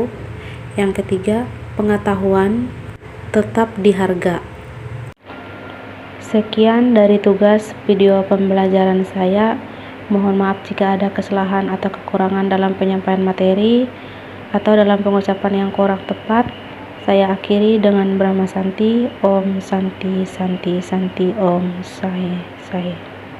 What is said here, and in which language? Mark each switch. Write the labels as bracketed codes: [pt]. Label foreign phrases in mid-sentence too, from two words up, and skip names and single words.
[id] Yang ketiga, pengetahuan tetap diharga. Sekian dari tugas video pembelajaran saya. Mohon maaf jika ada kesalahan atau kekurangan dalam penyampaian materi atau dalam pengucapan yang kurang tepat. Saya akhiri dengan Brahma Santi. [sa] Om Santi Santi Santi Om Sai Sai.